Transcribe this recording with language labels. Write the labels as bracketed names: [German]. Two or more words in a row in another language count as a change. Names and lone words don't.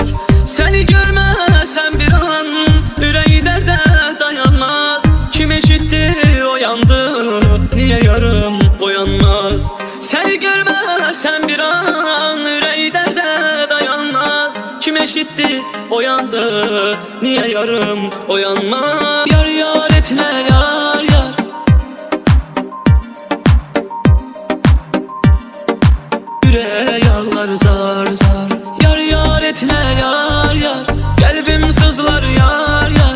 [Azerbaijani] Səni görməsəm bir an, ürəyi dərdə dayanmaz. Kim eşitdi o yandı, niyə yarım boyanmaz. Səni görməsəm bir an, ürəyi dərdə dayanmaz. [Turkish] Kim eşitti oyandı, niye yarım oyanma? Yar yar etme yar yar. Yüreğe yağlar zar zar. Yar yar etme yar yar. Kalbim sızlar yar yar.